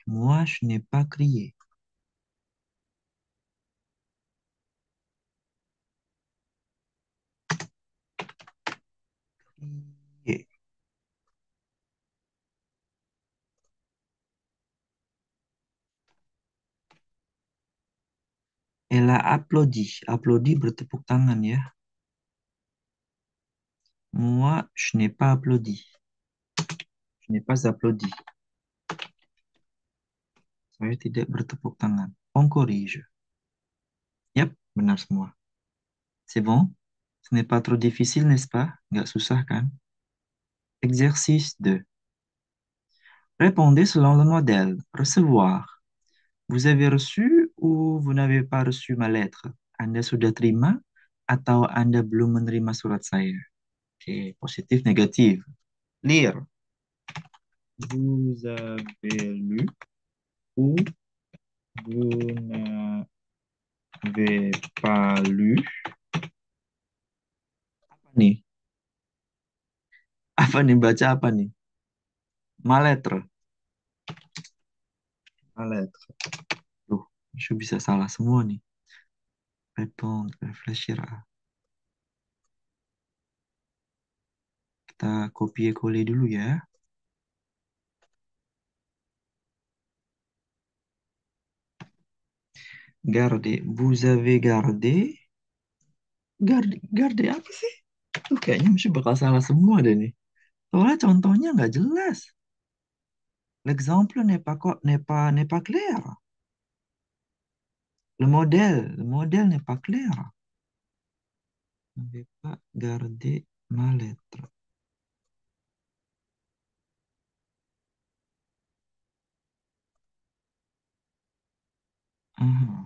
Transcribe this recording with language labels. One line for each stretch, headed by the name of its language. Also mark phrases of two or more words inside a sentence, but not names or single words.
French: Moi, je n'ai pas crié. Crier. Elle a applaudi.
Indonesian: Applaudi bertepuk tangan ya.
French: Moi, je n'ai pas applaudi. Je n'ai pas applaudi.
Indonesian: Saya tidak bertepuk tangan.
French: On corrige.
Indonesian: Yap, benar semua.
French: C'est bon? Ce n'est pas trop difficile, n'est-ce pas?
Indonesian: Nggak susah kan?
French: Exercice 2. Répondez selon le modèle. Recevoir. Vous avez reçu ou vous n'avez pas reçu ma lettre?
Indonesian: Anda sudah terima atau Anda belum menerima surat saya? Oke, positif,
French: négatif. Lire. Vous avez lu ou vous n'avez pas lu.
Indonesian: Apa nih? Apa nih? Baca apa nih?
French: Ma lettre. Ma lettre.
Indonesian: Tuh, Mishu bisa salah semua nih.
French: Répondre, réfléchir à.
Indonesian: Kita copier-coller dulu ya.
French: Garder. Vous avez gardé. Garder
Indonesian: apa sih? Tuh kayaknya Mishu bakal salah semua deh nih. Soalnya contohnya nggak jelas.
French: L'exemple n'est pas clair. Le modèle n'est pas clair. N'avez pas gardé ma lettre. Mhm.